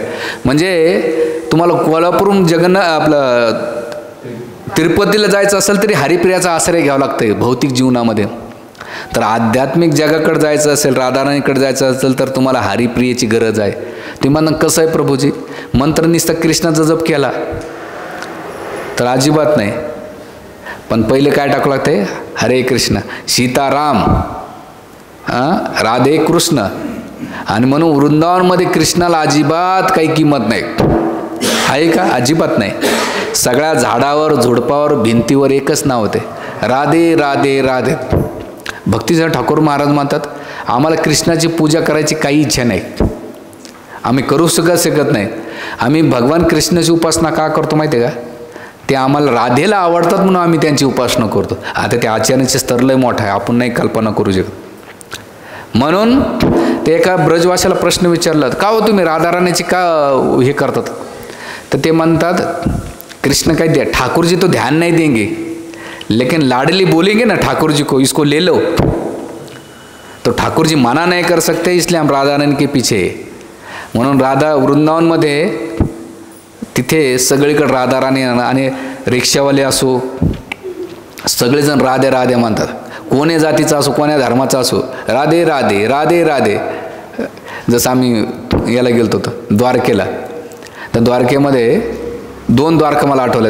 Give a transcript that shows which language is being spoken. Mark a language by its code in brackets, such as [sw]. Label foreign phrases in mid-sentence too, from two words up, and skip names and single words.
[mr] म्हणजे तुम्हाला कोल्हापूरहून आपलं तिरुपतीला जायचं असेल तरी हरिप्रियाचा आश्रय घ्यावा लागतंय भौतिक जीवनामध्ये. तर आध्यात्मिक जगाकडे जायचं असेल, राधाराणीकडे जायचं असेल तर तुम्हाला हरिप्रियेची गरज आहे. तुम्ही म्हणा कसं आहे प्रभूजी, मंत्र नुसता कृष्णाचा जप केला तर अजिबात नाही. पण पहिले काय टाकू लागते? हरे कृष्ण, सीताराम, राधे कृष्ण. आणि म्हणून वृंदावनमध्ये कृष्णाला अजिबात काही किंमत नाही आहे का? अजिबात नाही. सगळ्या झाडावर, झुडपावर, भिंतीवर एकच नाव होते, राधे राधे राधे. भक्तीचं ठाकूर महाराज म्हणतात, आम्हाला कृष्णाची पूजा करायची काही इच्छा नाही, आम्ही करू शकत नाही. आम्ही भगवान कृष्णाची उपासना का करतो माहिती आहे का? ते आम्हाला राधेला आवडतात म्हणून आम्ही त्यांची उपासना करतो. आता त्या आचार्याचे स्तर लय मोठा आहे, आपण नाही कल्पना करू शकत. म्हणून ते एका ब्रजवाशाला प्रश्न विचारला, का हो तुम्ही राधाराणीची का हे करतात? तर ते म्हणतात, [hi] कृष्ण काय दिया, ठाकुर जी तो ध्यान नहीं देंगे, लेकिन लाडली बोलेंगे ना ठाकुर जी को, इसको ले लो, तो ठाकुर जी मना नहीं कर सकते, इसलिए हम राधा रानी के पीछे. [mr] म्हणून राधा वृंदावनमध्ये तिथे सगळीकडे राधा राणी आणि रिक्षावाले असो सगळेजण राधे राधे म्हणतात. कोण्या जातीचा असो, कोण्या धर्माचा असो, राधे राधे राधे राधे. जसं आम्ही याला गेलो होतो द्वारकेला, तर द्वारकेमध्ये 2 द्वारका मला आठवलं.